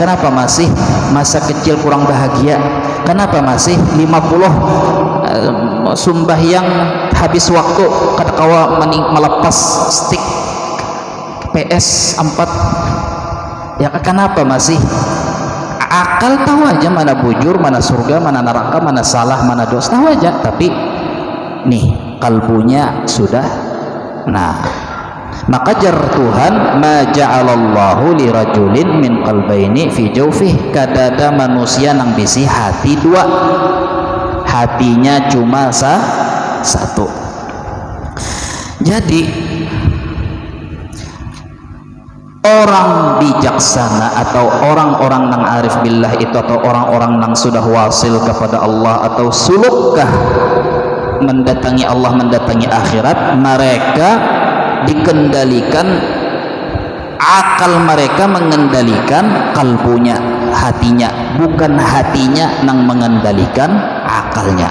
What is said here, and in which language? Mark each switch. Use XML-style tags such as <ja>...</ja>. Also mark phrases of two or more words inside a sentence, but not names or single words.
<bjn>Kenapa masih masa kecil kurang bahagia? Kenapa masih 50 sembahyang habis waktu kada kawa melepas stick PS 4? Ya kenapa masih? Akal tahu aja mana bujur, mana surga, mana neraka, mana salah, mana dosa, tahu aja, tapi nih kalbunya sudah. Nah, maka jar Tuhan,</bjn> <ar>ما جعل الله لرجل من قلبين في جوفه,</ar> <bjn>kadada manusia nang bisi hati dua, hatinya cuma satu. Jadi orang bijaksana atau orang-orang nang</bjn> <ar>عارف بالله</ar> <bjn>itu, atau orang-orang nang sudah wasil kepada Allah atau sulukkah mendatangi Allah, mendatangi akhirat, mereka dikendalikan, akal mereka mengendalikan kalbunya, hatinya, bukan hatinya nang mengendalikan akalnya.</bjn>